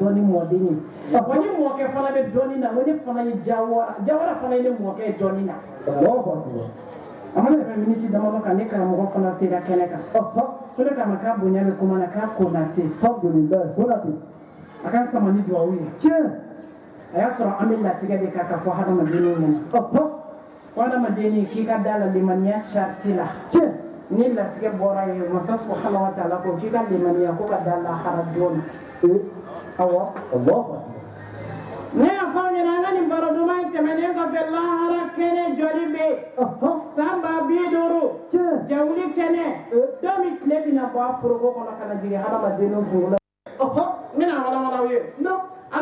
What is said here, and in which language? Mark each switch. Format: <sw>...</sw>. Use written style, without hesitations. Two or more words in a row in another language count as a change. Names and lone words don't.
<bm>dɔɔnin mɔden ye wa ni mɔkɛ fana bɛ dɔɔnin na n ko ne fana ye Jawara fana ye ne mɔkɛ ye dɔɔnin na a ma tɛmɛ miniti damadɔ kan ne karamɔgɔ fana sera kɛnɛ kan o de kama k'a bonya bɛ kuma na k'a Konate a ka sama ni duwawu ye a y'a sɔrɔ an bɛ latigɛ de kan ka fɔ hadamadenw ɲɛna ko hadamaden k'i ka da la limaniya sariti la ni latigɛ bɔra ye masa</bm> <ar>سبحانه وتعالى</ar> <bm>ko k'i ka limaniya ko ka da lahara joona awɔ ne y'a fɔ aw ɲɛna an ka nin baro duman in tɛmɛnen kɔfɛ lahara kɛnɛ jɔli bɛ yen san 50 jawuli kɛnɛ dɔw min tile bɛna bɔ a foroko kɔnɔ ka na jigin hadamadenw kunkolo la n bɛna wala aw ye Ala</bm>